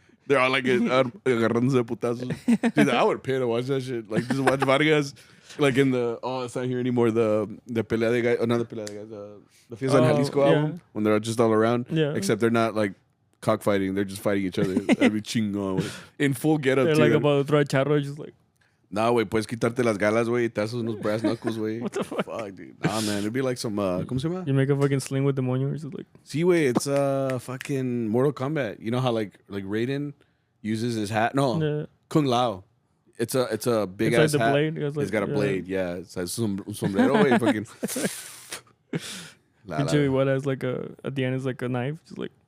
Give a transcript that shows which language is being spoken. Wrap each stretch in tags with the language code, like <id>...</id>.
<en>They're all like</en> <es>agarrándose de putazos.</es> <en>Dude, I would pay to watch that shit. Like just watch Vargas, like in the it's not here anymore. The</en> <es>pelea de</es> <en>guys, not the pelea de guys. The Fiesta en Jalisco album when they're just all around. Yeah. Except they're not like cockfighting. They're just fighting each other. That'd be</en> <es>chingón.</es> <en>In full getup. They're like about to throw a charro, just like.</en> <es>Nah, güey, puedes quitarte las galas, güey, y te haces unos</es> <en>brass knuckles,</en> <es>güey.</es> <en>What the fuck? Fuck, dude. Nah, man, it'd be like some,</en> <es>¿cómo se llama?</es> <en>You make a fucking sling with demonio, just like.</en> <es>Sí, güey,</es> <en>it's fucking Mortal Kombat. You know how like Raiden uses his hat? No, Yeah. Kung Lao. It's a big It's ass like the hat. blade. It's got a blade, yeah. It's like</en> <es>un sombrero, güey,</es> <en>fucking.</en> <es>Pinche</es> <en>what has like at the end is like a knife, just like.</en>